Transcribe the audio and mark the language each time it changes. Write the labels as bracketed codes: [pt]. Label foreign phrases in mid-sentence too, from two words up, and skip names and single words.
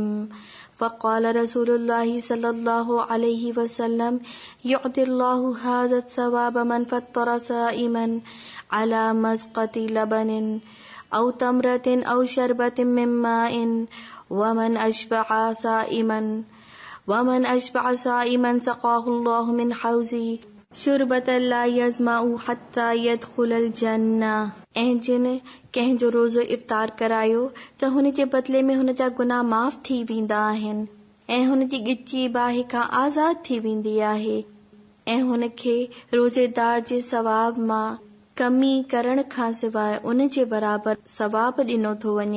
[ar] فقال رسول الله صلى الله عليه وسلم يؤتي الله هذا الثواب من فطر صائما على مذقة لبن أو تمرة أو شربة من ماء ومن أشبع صائما سقاه الله من حوضي شربة لا يظمأ حتى يدخل الجنة. [sd] ऐं जिन कंहिं जो रोज़ो इफ़्तार करायो त हुन जे बदले में हुन जा गुनाह माफ़ थी वेंदा आहिनि ऐं हुन जी ॻिची बाहि खां आज़ाद थी वेंदी आहे ऐं हुन खे रोज़ेदार जे सवाब मां कमी करण खां सवाइ उन जे बराबर सवाब ॾिनो थो वञे।